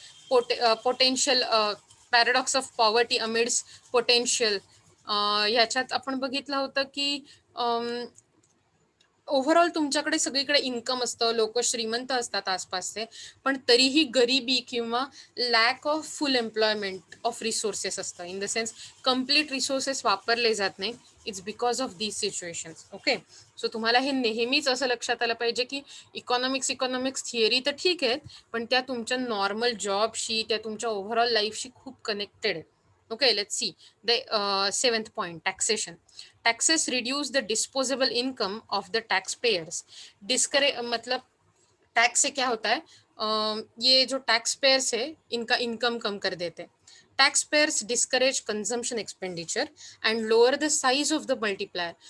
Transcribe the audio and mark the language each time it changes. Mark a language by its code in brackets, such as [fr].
[mr] Potential paradox of poverty amidst potential, ह्याच्यात आपण बघितलं होतं की ओव्हरऑल तुमच्याकडे सगळीकडे इन्कम असतं, लोक श्रीमंत असतात आसपासचे, पण तरीही गरिबी किंवा lack of full employment of resources असतं. [en] in the sense [mr] complete resources वापरले जात नाही. [en] It's because of these situations. [mr] Okay, so तुम्हाला हे नेहमीच असं लक्षात आलं पाहिजे की इकॉनॉमिक्स थिअरी तर ठीक आहेत, पण त्या तुमच्या नॉर्मल जॉबशी, त्या तुमच्या ओव्हरऑल लाईफशी खूप कनेक्टेड आहेत. [en] Okay, let's see the seventh point: taxation. Taxes reduce the disposable income of the taxpayers. [hi] Discourage मतलब टैक्स से क्या होता है, ये जो टैक्स पेयर्स है इनका इनकम कम कर देते हैं. [en] Tax payers discourage consumption expenditure and lower the size of the multiplier.